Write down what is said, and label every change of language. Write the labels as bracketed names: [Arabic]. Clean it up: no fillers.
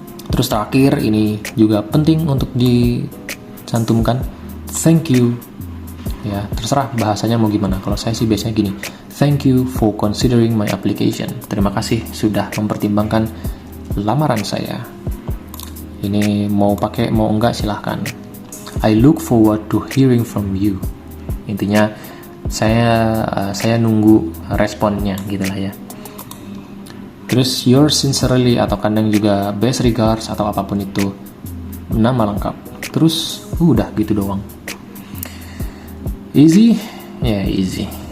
[Indonesian] Terus terakhir ini juga penting untuk dicantumkan, thank you ya, terserah bahasanya mau gimana. Kalau saya sih biasanya gini, [English] thank you for considering my application. [Indonesian] Terima kasih sudah mempertimbangkan lamaran saya. Ini mau pakai mau enggak silahkan. [English] I look forward to hearing from you. [Indonesian] Intinya saya nunggu responnya gitulah ya. Terus [English] yours sincerely [Indonesian] atau kadang juga best regards atau apapun itu, nama lengkap. Terus udah gitu doang. Easy? Ya easy.